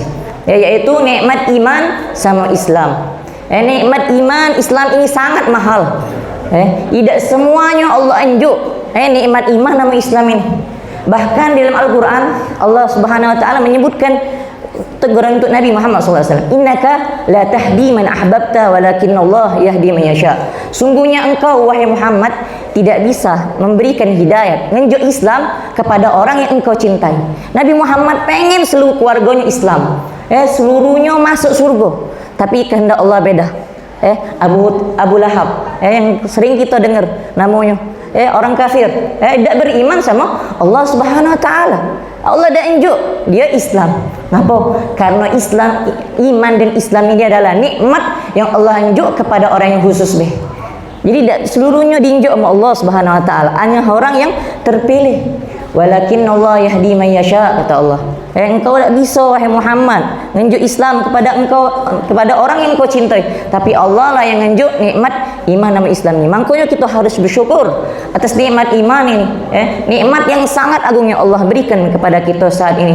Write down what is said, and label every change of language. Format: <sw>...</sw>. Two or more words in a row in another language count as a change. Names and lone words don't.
<ms>Yaitu nikmat iman sama Islam. Nikmat iman Islam ini sangat mahal. Tidak semuanya Allah anjuk. Nikmat iman sama Islam ini. Bahkan di dalam Al-Quran Allah</ms> <ar>سبحانه وتعالى</ar> <ms>menyebutkan teguran untuk Nabi Muhammad SAW.</ms> <ar>إنك لا تهدي من أحببت ولكن الله يهدي من يشاء.</ar> <ms>Sungguhnya engkau wahai Muhammad tidak bisa memberikan hidayat, menunjuk Islam kepada orang yang engkau cintai. Nabi Muhammad pengen seluruh keluarganya Islam, seluruhnya masuk surga. Tapi kehendak Allah beda. Abu Lahab, yang sering kita dengar namanya, orang kafir, tidak beriman sama Allah</ms> <ar>سبحانه وتعالى.</ar> <ms>Allah dah unjuk dia Islam. Kenapa? Karena Islam, iman dan Islam ini adalah nikmat yang Allah unjuk kepada orang yang khusus beh. Jadi tak seluruhnya diunjuk sama Allah</ms> <ar>سبحانه وتعالى,</ar> <ms>hanya orang yang terpilih.</ms> <ar>ولكن الله يهدي من يشاء,</ar> <ms>kata Allah. Engkau tak bisa wahai Muhammad menunjuk Islam kepada engkau, kepada orang yang kau cintai, tapi Allah lah yang menunjuk nikmat iman sama Islam ini. Makanya kita harus bersyukur atas nikmat iman ini, nikmat yang sangat agung yang Allah berikan kepada kita saat ini.</ms>